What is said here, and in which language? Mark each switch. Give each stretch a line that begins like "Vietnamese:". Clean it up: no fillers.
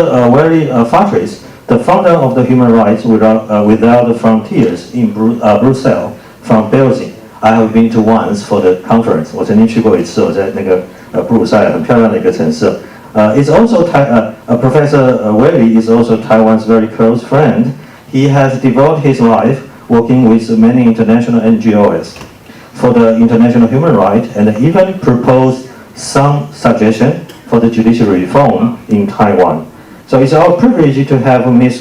English: Willie Fortress.The founder of the Human Rights Without Frontiers in Brussels, from Belgium. I have been to once for the conference.
Chinese: 我曾经去过一次，我在那个布鲁塞尔很漂亮的一个城市。
English: It's also Professor Willie is also Taiwan's very close friend. He has devoted his life working with many international NGOs for the international human rights, and even proposed some suggestion for the judicial reform in Taiwan.So it's our privilege to have Ms.